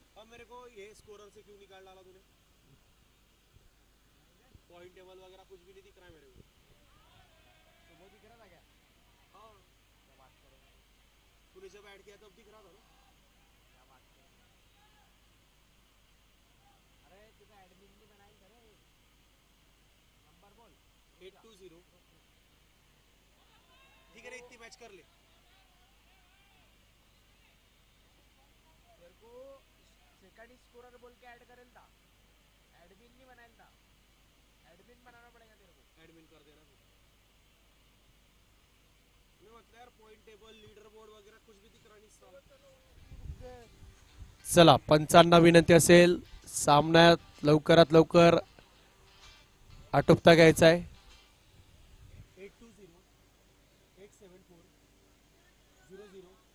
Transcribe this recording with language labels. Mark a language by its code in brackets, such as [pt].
[hi] मेरे को ये स्कोरर से क्यों निकाल डाला तूने? पॉइंट टेबल वगैरह कुछ भी नहीं दिख रहा है मेरे को. तो वो दिख रहा था क्या? हाँ, क्या बात कर रहे हो? तूने जब ऐड किया तब दिख रहा था ना. क्या बात कर रहे हो? अरे तुझा एडमिन ने बनाई करे. नंबर बोल. 820. ठीक है, इतनी मैच कर ले. तेरे को सेकंड स्कोरर बोल के ऐड करेल था. एडमिन नहीं बनाया था. एडमिन बनाना पड़ेगा तेरे को. एडमिन कर देना तू. मैं मतलब यार पॉइंट टेबल लीडर बोर्ड वगैरह कुछ भी दिख रहा नहीं. [mr] चला, पंचांना विनंती असेल सामन्यात लवकरात लवकर आटोपता घ्यायचा आहे. [hi] 820 874 0022.